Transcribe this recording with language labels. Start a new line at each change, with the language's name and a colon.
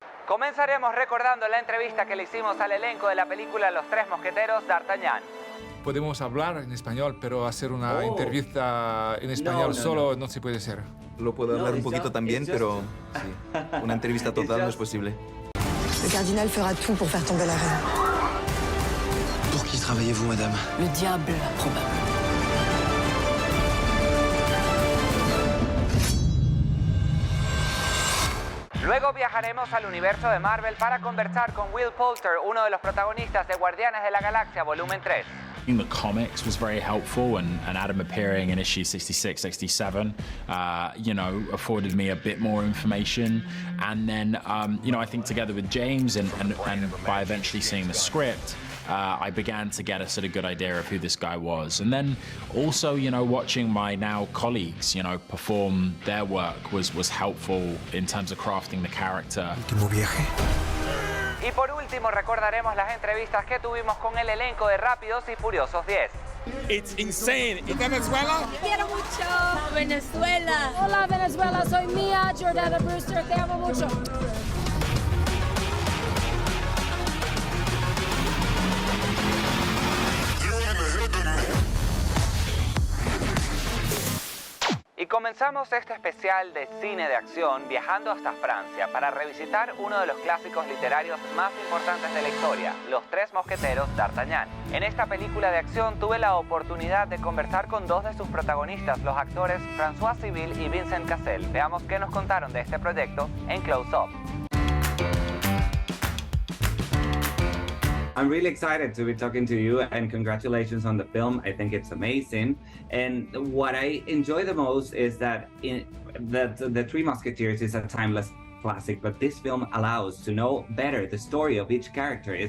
Spanish: Comenzaremos recordando la entrevista que le hicimos al elenco de la película Los Tres Mosqueteros d'Artagnan. Podemos hablar en español, pero hacer una entrevista en español solo no se puede hacer. Lo puedo hablar un poquito también, pero sí, una entrevista total no es posible.
French: Le cardinal fera tout pour faire tomber la reine. Pour qui travaillez-vous, madame? Le diable, probablement.
Spanish: Luego viajaremos al universo de Marvel para conversar con Will Poulter, uno de los protagonistas de Guardianes de la Galaxia Volumen 3.
English: In the comics was very helpful, and Adam appearing in issue 66, 67, afforded me a bit more information. And then, I think together with James and by eventually seeing the script, I began to get a sort of good idea of who this guy was. And then also, watching my now colleagues, perform their work was helpful in terms of crafting the character.
Spanish: Último viaje. Y por último recordaremos las entrevistas que tuvimos con el elenco de Rápidos y Furiosos 10.
English: It's insane.
Spanish: ¿Y Venezuela? Quiero mucho Venezuela. Hola Venezuela, soy Mia Jordana Brewster, te amo mucho. Y comenzamos este especial de cine de acción viajando hasta Francia para revisitar uno de los clásicos literarios más importantes de la historia, Los Tres Mosqueteros d'Artagnan. En esta película de acción tuve la oportunidad de conversar con dos de sus protagonistas, los actores François Civil y Vincent Cassel. Veamos qué nos contaron de este proyecto en Close Up.
English: I'm really excited to be talking to you and congratulations on the film. I think it's amazing. And what I enjoy the most is that the Three Musketeers is a timeless classic, but this film allows to know better the story of each character.